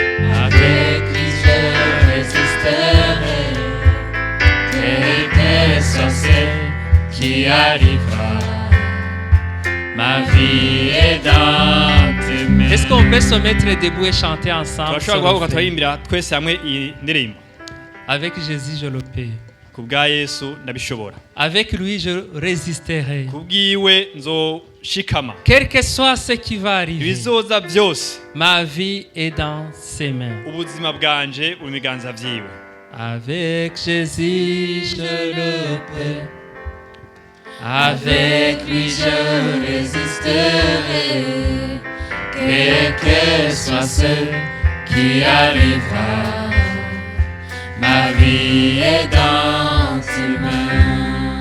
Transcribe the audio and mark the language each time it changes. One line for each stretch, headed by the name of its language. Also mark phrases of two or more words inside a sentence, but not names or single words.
French: avec lui, je résisterai. Quel que soit ce qui arrivera. Ma vie est dans tes mains. Est-ce qu'on peut se mettre debout et chanter ensemble?
Rundi: turashobora guhaguruka turarimbira twese hamwe iyi ndirimbo.
French: Avec Jésus, je le peux.
Rundi: Ku bwa Yesu ndabishobora.
French: Avec lui, je résisterai.
Rundi: Ku bwiwe nzoshikama.
French: Quel que soit ce qui va arriver,
Rundi: Ibizoza byose
French: ma vie est dans ses mains.
Rundi: ubuzima bwanje uri mu biganza vyiwe.
French: Avec Jésus, je le peux. Avec lui, je résisterai. Quel que soit ce qui arrivera. Ma vie est dans tes mains.